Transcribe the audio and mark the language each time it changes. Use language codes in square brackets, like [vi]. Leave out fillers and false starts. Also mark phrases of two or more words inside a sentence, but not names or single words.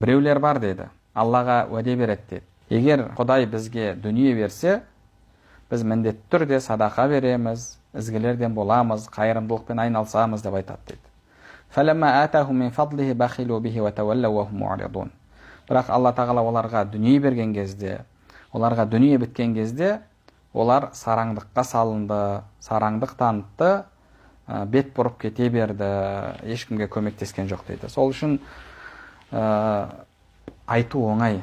[kk] Біреулер бар деді, Аллаға уәде береді деді. Егер Құдай бізге дүние берсе, біз міндетті түрде садақа береміз, ізгілерден боламыз, қайырымдылықпен айналысамыз деп айтады деді. [ar] فَلَمَّا آتَاهُم مِّن فَضْلِهِ بَخِلُوا بِهِ وَتَوَلَّوْا وَهُمْ مُعْرِضُونَ. [kk] Бірақ Алла тағала оларға дүние берген кезде, оларға дүние біткен кезде, олар сараңдыққа салынды, сараңдық танытты, бет бұрып кете берді, ешкімге көмектескен жоқ дейді. Сол үшін айту оңай.